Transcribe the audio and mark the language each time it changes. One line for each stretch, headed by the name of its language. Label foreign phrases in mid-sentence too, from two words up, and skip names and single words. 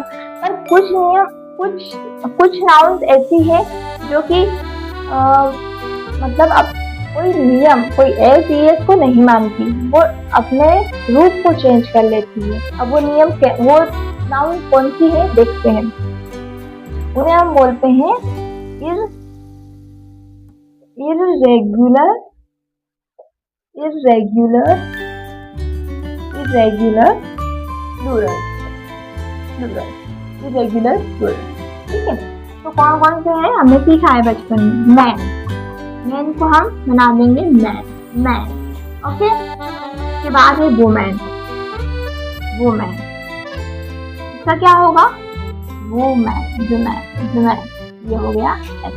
Hindi: पर कुछ नाउन्स ऐसी है जो कि मतलब अब कोई नियम, कोई FES को नहीं मानती, वो अपने रूप को चेंज कर लेती है। अब वो नाउन कौन सी है देखते हैं। उन्हें हम बोलते हैं
English: irregular, irregular, irregular plural, plural, irregular plural।
Hindi: ठीक है, तो कौन कौन से हैं हमने सीखा है बचपन में।
English: man, man
Hindi: को हम बना देंगे
English: man, man.
Hindi: ओके, इसके बाद है
English: women, women,
Hindi: इसका क्या होगा,
English: women, women, women,
Hindi: ये हो गया ऐसा।